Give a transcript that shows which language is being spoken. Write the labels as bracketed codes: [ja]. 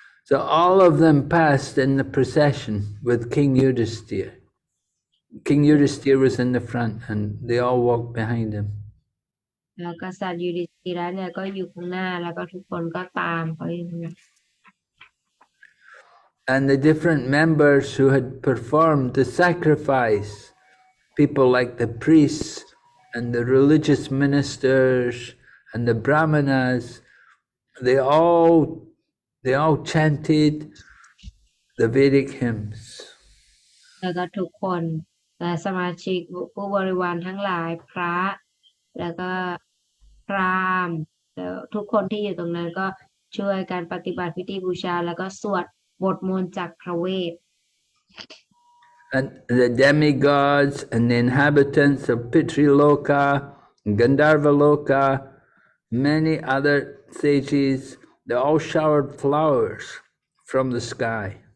[en] So all of them passed in the procession with King Yudhisthira. King Yudhisthira was in the front, and they all walked behind him. [th] แล้วกษัตริย์ยุดิสธิระเนี่ยก็อยู่ข้างหน้าแล้วก็ทุกคนก็ตามเขาอยู่ [en] And the different members who had performed the sacrifice, people like the priests and the religious ministers and the Brahmanas, they all chanted the Vedic hymns. [th] แล้วก็ทุกคนสมาชิกผู้บริวารทั้งหลายพระแล้วก็พราหมณ์แล้วทุกคนที่อยู่ตรงนั้นก็ช่วยการปฏิบัติพิธีบูชาแล้วก็สวดบทมนต์จากพระเวท [en] And the demigods and the inhabitants of Pitriloka, Gandharvaloka, many other sages, they all showered flowers from the sky.